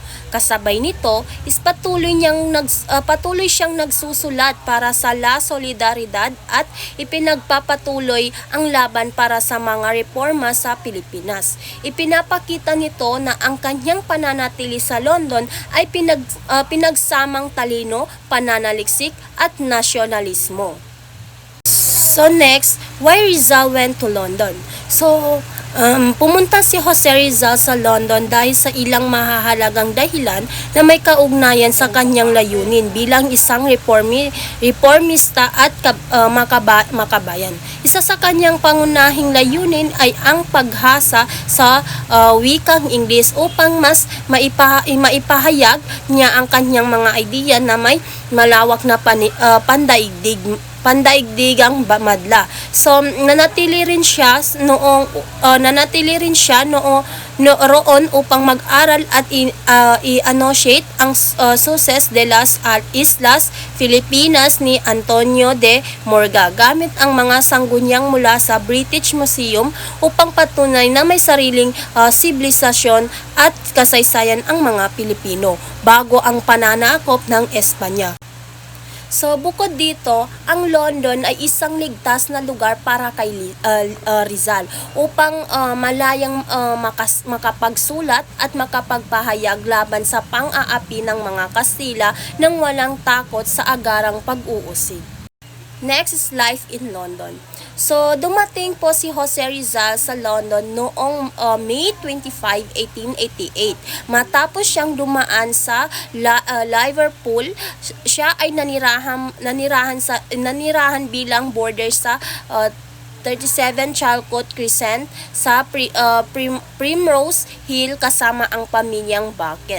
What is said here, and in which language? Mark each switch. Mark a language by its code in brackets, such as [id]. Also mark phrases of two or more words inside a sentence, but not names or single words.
[tl] Kasabay nito, is patuloy siyang nagsusulat para sa La Solidaridad at ipinagpapatuloy ang laban para sa mga reforma sa Pilipinas. Ipinapakita nito na ang kanyang pananatili sa London ay pinagsamang talino, pananaliksik at nasyonalismo. [en] So next, why Rizal went to London? [tl] So, pumunta si Jose Rizal sa London dahil sa ilang mahahalagang dahilan na may kaugnayan sa kanyang layunin bilang isang reformista at makabayan. Isa sa kanyang pangunahing layunin ay ang paghasa sa wikang Ingles upang mas maipahayag niya ang kanyang mga idea na may malawak na pandaigdigang madla. So nanatili rin siya roon upang mag-aral at i-annotate ang Suces de las Islas Filipinas ni Antonio de Morga gamit ang mga sanggunyang mula sa British Museum upang patunay na may sariling sibilisasyon at kasaysayan ang mga Pilipino bago ang pananakop ng Espanya. So bukod dito, ang London ay isang ligtas na lugar para kay Rizal upang malayang makapagsulat at makapagpahayag laban sa pang-aapi ng mga Kastila nang walang takot sa agarang pag-uusig. [en] Next is life in London. [tl] So, dumating po si Jose Rizal sa London noong May 25, 1888. Matapos siyang dumaan sa Liverpool, siya ay nanirahan bilang boarder sa 37 Chalcot Crescent sa Primrose Hill kasama ang pamilyang Bucket.